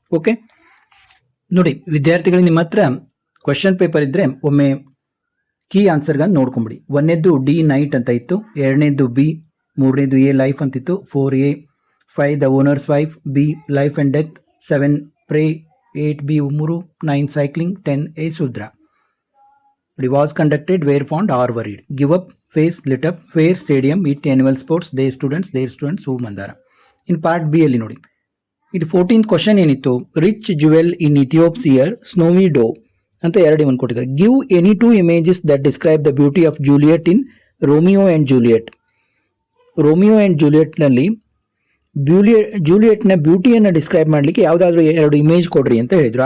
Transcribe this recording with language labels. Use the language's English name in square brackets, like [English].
[Kannada] Okay ನೋಡಿ ವಿದ್ಯಾರ್ಥಿಗಳಿಗೆ, ನಿಮ್ಮ ಹತ್ರ ಕ್ವಶನ್ ಪೇಪರ್ ಇದ್ರೆ ಒಮ್ಮೆ ಕೀ ಆನ್ಸರ್ಗಳನ್ನ ನೋಡ್ಕೊಂಬಿಡಿ. 1ನೇದು ಡಿ ನೈಟ್ ಅಂತ ಇತ್ತು, 2ನೇದು ಬಿ, 3ನೇದು ಎ ಲೈಫ್ ಅಂತಿತ್ತು, 4A 5 the owners wife, be life and death, 7 pray, 8 B ಉಮುರು, 9 cycling, 10 A Shudra. [English] Was conducted, where found, or worried. Give up, face, lit up, where, stadium, it, annual sports, their students, who, Mandara. In part B [Kannada] ಅಲ್ಲಿ ನೋಡಿ, ಇದು 14th question ಏನಿತ್ತು, [English] rich jewel in Ethiop's ear, [Kannada] ಸ್ನೋವಿ ಡೋ ಅಂತ ಎರಡು ಕೊಟ್ಟಿದ್ದಾರೆ. [English] Give any 2 images that describe the beauty of Juliet in Romeo and Juliet. [Kannada] Romeo and Juliet ನಲ್ಲಿ ಜೂಲಿಯಟ್ನ ಬ್ಯೂಟಿಯನ್ನು describe ಮಾಡಲಿಕ್ಕೆ ಯಾವುದಾದ್ರೂ 2 ಇಮೇಜ್ ಕೊಡ್ರಿ ಅಂತ ಹೇಳಿದ್ರು.